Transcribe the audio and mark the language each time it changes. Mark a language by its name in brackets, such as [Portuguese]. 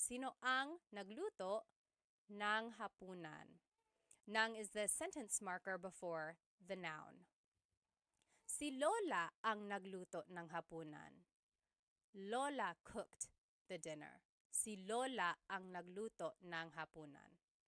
[Filipino] Sino ang nagluto ng hapunan? [English] Nang is the sentence marker before the noun. [Filipino] Si Lola ang nagluto ng hapunan. [English] Lola cooked the dinner. [Filipino] Si Lola ang nagluto ng hapunan.